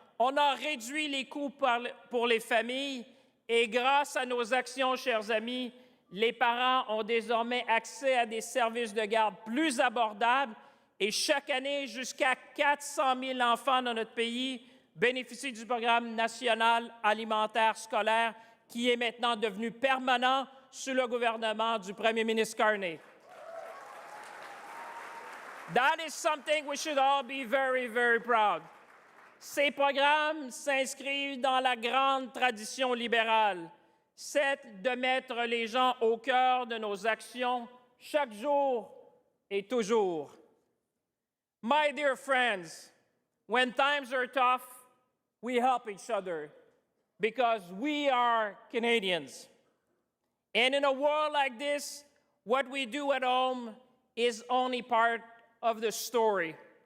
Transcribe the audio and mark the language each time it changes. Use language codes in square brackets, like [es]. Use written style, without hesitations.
[fr] On a réduit les coûts pour les familles. Et grâce à nos actions, chers amis, les parents ont désormais accès à des services de garde plus abordables. Et chaque année, jusqu'à 400 000 enfants dans notre pays bénéficient du programme national alimentaire scolaire qui est maintenant devenu permanent sous le gouvernement du premier ministre Carney. [en] That is something we should all be very, very proud. [fr] Ces programmes s'inscrivent dans la grande tradition libérale, celle de mettre les gens au cœur de nos actions chaque jour et toujours. [en] My dear friends, when times are tough, we help each other because we are Canadians. And in a world like this, what we do at home is only part of the story.